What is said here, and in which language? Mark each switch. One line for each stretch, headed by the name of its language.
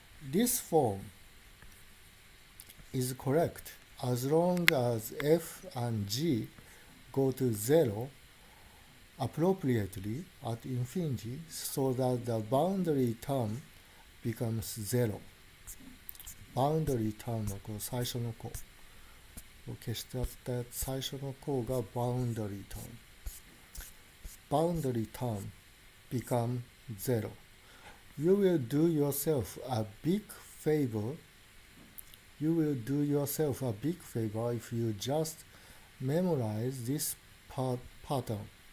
English: This form is correct as long as f and g go to zero appropriately at infinity so that the boundary term becomes zero.
Japanese: boundary term はこの最初の項。消してあった最初の項が boundary term.
English: boundary term become zero. You will do yourself a big favor. You will do yourself a big favor if you just memorize this pattern.